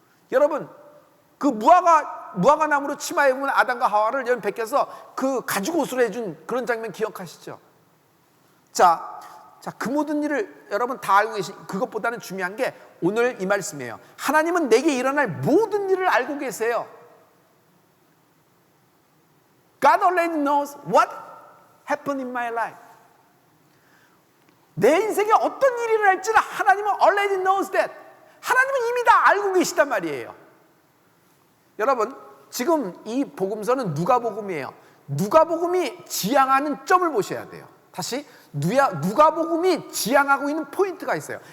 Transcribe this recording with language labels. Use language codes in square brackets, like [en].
[ko] 여러분, 그 무화과 나무로 치마 입은 아담과 하와를 여러분 벗겨서 그 가죽 옷으로 해준 그런 장면 기억하시죠? 자, 그 모든 일을 여러분 다 알고 계신, 그것보다는 중요한 게 오늘 이 말씀이에요. 하나님은 내게 일어날 모든 일을 알고 계세요. [en] God already knows what happened in my life. [ko] 내 인생에 어떤 일이 일어날지는 하나님은 [en] already knows that. [ko] 하나님은 이미 다 알고 계시단 말이에요. 여러분, 지금 이 복음서는 누가복음이에요. 누가복음이 지향하는 점을 보셔야 돼요. 다시, 누가복음이 지향하고 있는 포인트가 있어요.